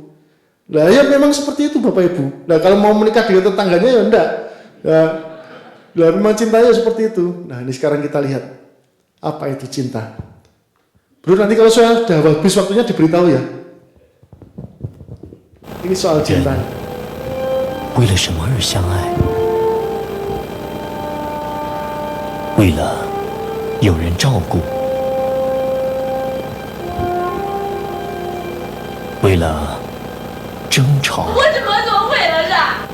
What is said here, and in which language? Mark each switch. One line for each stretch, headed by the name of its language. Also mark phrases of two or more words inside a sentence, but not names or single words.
Indonesian: Nah ya memang seperti itu Bapak Ibu. Nah kalau mau menikah dengan tetangganya ya enggak. Nah memang cintanya seperti itu. Nah ini sekarang kita lihat apa itu cinta. Bro nanti kalau saya sudah habis waktunya diberitahu ya. Ini soal cinta.
Chinese: 为了什么而相爱？为了有人照顾，为了争吵。我怎么总为了他？